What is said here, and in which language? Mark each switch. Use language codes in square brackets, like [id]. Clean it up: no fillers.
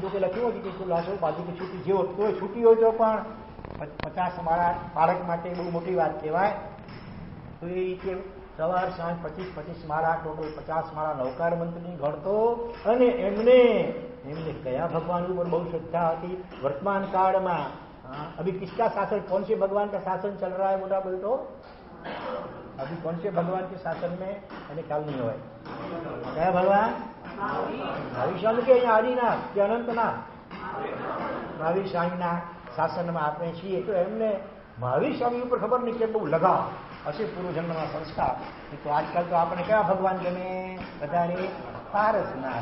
[gu] જો કે લખ્યું હતું કે લાશો બાદી કે છૂટી, જેવો તોય છૂટી હોય તો પણ 50 માળા બાળક માટે બહુ મોટી વાત કહેવાય. તો એ રીતે સવાર સાંજ 25 માળા, ટોટલ 50 માળા નવકાર મંત્રની ગણતો. અને એમને કયા भगवान ઉપર બહુ શ્રદ્ધા હતી? [hi] વર્તમાન काल अभी किसका शासन, कौन से भगवान का शासन चल रहा है? मोटा बोल तो अभी कौन से भगवान के शासन में? मैंने ख्याल नहीं हुआ. क्या भगवान? [gu] महावीर स्वामी के અહીંયા આદિનાથ કે અનંતનાથ? મહાવીર સ્વામીના શાસનમાં આપણે છીએ. તો એમને મહાવીર સ્વામી ઉપર ખબર નહીં કે બહુ લગાવ હશે, પૂર્વજન્મના સંસ્કાર. તો આજકાલ તો આપણે કયા ભગવાન ગમે? બધાને પારસના.